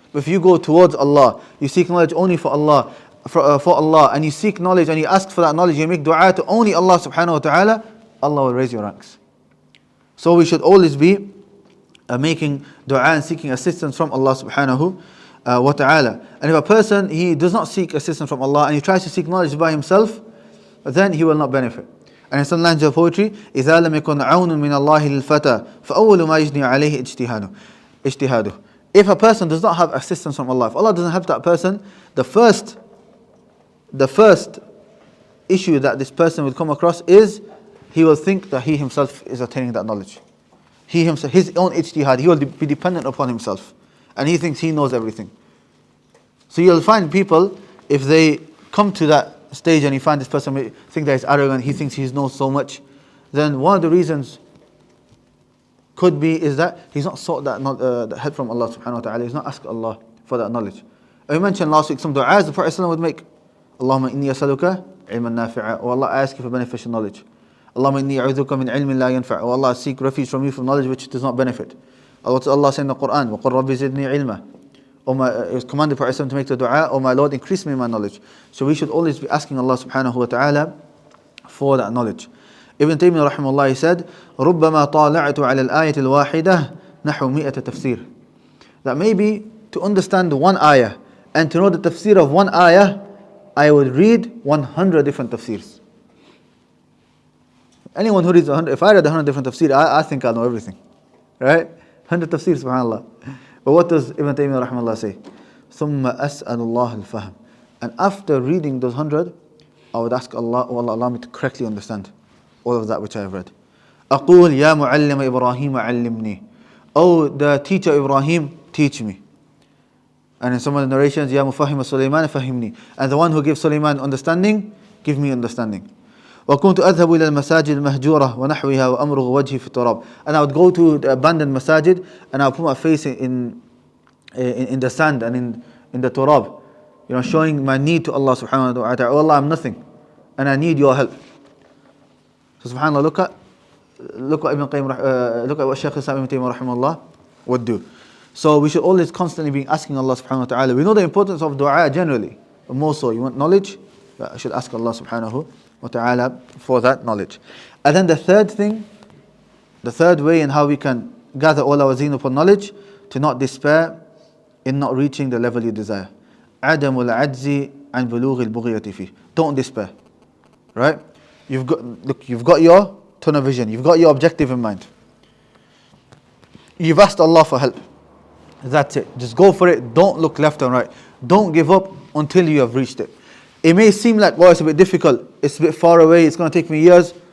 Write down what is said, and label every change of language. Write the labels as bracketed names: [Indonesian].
[English] But if you go towards Allah, you seek knowledge only for Allah, for Allah, and you seek knowledge and you ask for that knowledge, you make dua to only Allah subhanahu wa ta'ala, Allah will raise your ranks. So we should always be making dua and seeking assistance from Allah subhanahu wa ta'ala. And if a person, he does not seek assistance from Allah and he tries to seek knowledge by himself, then he will not benefit. And in some lines of poetry, [Arabic] إِذَا لَمْ يَكُنْ عَوْنٌ مِّنَ اللَّهِ لِلْفَتَى فَأَوَّلُ مَا يَجْنِي عَلَيْهِ اجْتِهَادُهُ. [English] If a person does not have assistance from Allah, if Allah doesn't help that person, the first issue that this person will come across is he will think that he himself is attaining that knowledge. He himself, his own ijtihad, he will be dependent upon himself. And he thinks he knows everything. So you'll find people, if they come to that stage and you find this person think that he's arrogant, he thinks he knows so much, then one of the reasons could be is that he's not sought that help from Allah subhanahu wa ta'ala. He's not asked Allah for that knowledge. We mentioned last week some du'as the Prophet would make. [Arabic] Allahumma inni asaluka ilman nafi'a. [English] Oh Allah, I ask you for beneficial knowledge. [Arabic] Allahumma inni a'udhuka min ilmin la yanfa'. [English] Oh Allah, I seek refuge from you from knowledge which does not benefit. Allah said in the Quran, [Arabic] وَقُلْ رَبِّ زِدْنِي عِلْمًا. [English] It was commanded the Prophet to make the dua, oh my Lord, increase me in my knowledge. So we should always be asking Allah subhanahu wa ta'ala for that knowledge. [Arabic] Ibn Taymiyyah rahimahullah, [English] he said, [Arabic] رُبَّمَا طَالَعْتُ عَلَى الْآيَةِ الْوَاحِدَةِ نَحْوُ مِئَةَ تَفْسِيرٍ. [English] That maybe to understand one ayah and to know the tafsir of one ayah, I would read 100 different tafsirs. Anyone who reads 100, if I read 100 different tafsir, I think I know everything. Right? 100 tafsirs, subhanAllah. But what does Ibn Taymiyyah rahimahullah say? [Arabic] ثُمَّ أَسْأَلُ اللَّهَ الْفَهْمِ. [English] And after reading those 100, I would ask Allah, oh Allah, allow me to correctly understand all of that which I have read. [Arabic] أقول يا معلم إبراهيم علمني. [English] Oh, the teacher Ibrahim, teach me. And in some of the narrations, [Arabic] يا مفهم سليمان فهمني. [English] And the one who gives Sulaiman understanding, give me understanding. [Arabic] وكنت أذهب إلى المساجد المهجورة ونحوها وأمرغ وجهي في التراب. [English] And I would go to the abandoned masajid and I would put my face in the sand and in the turab, showing my need to Allah subhanahu wa ta'ala. Oh Allah, I'm nothing and I need your help. So subhanAllah, look at Ibn Qayyim, look at what Shaykh al Usaymi Ibn Taymiyyah rahimahullah would do. So we should always constantly be asking Allah subhanahu wa ta'ala. We know the importance of dua generally, but more so, you want knowledge, I should ask Allah subhanahu wa ta'ala for that knowledge. And then the third way in how we can gather all our zeen upon knowledge, to not despair in not reaching the level you desire. [Arabic] عدم العجز عن بلوغ البغية فيه. [English] Don't despair. Right? You've got your tunnel vision, you've got your objective in mind. You've asked Allah for help. That's it. Just go for it. Don't look left and right. Don't give up until you have reached it. It may seem like, well, it's a bit difficult, it's a bit far away, it's going to take me years.